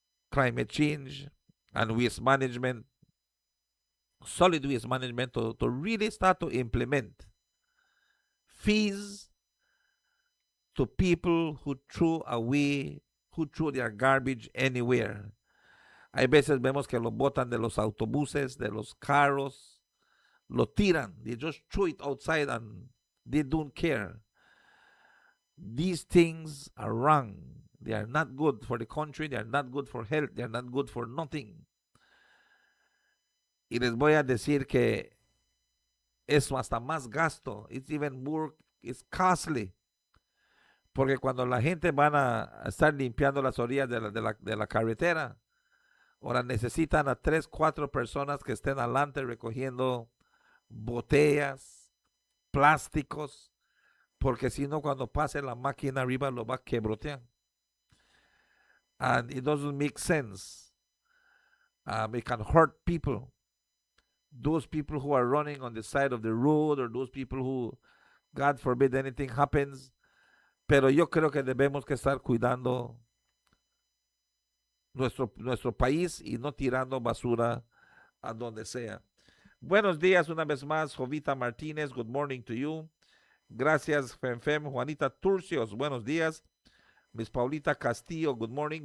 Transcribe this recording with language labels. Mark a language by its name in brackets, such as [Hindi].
[English] climate change and waste management, solid waste management, to really start to implement fees to people who throw their garbage anywhere. [Spanish] Hay veces vemos que lo botan de los autobuses, de los carros, lo tiran. [English] They just throw it outside and they don't care. These things are wrong. They are not good for the country. They are not good for health. They are not good for nothing. [Spanish] Y les voy a decir que eso hasta más gasto. [English] It's even more, it's costly. [Spanish] Porque cuando la gente van a estar limpiando las orillas de la carretera, ahora necesitan a 3, 4 personas que estén adelante recogiendo botellas, plásticos, porque si no, cuando pase la máquina arriba lo va a quebrotear. [English] And it doesn't make sense. It can hurt people. Those people who are running on the side of the road, or those people who, God forbid, anything happens. [Spanish] Pero yo creo que debemos que estar cuidando nuestro país y no tirando basura a donde sea. Buenos días una vez más, Jovita Martínez. [English] Good morning to you. [Spanish] Gracias, Femfem. Juanita Turcios, buenos días. Miss Paulita Castillo, [English] good morning.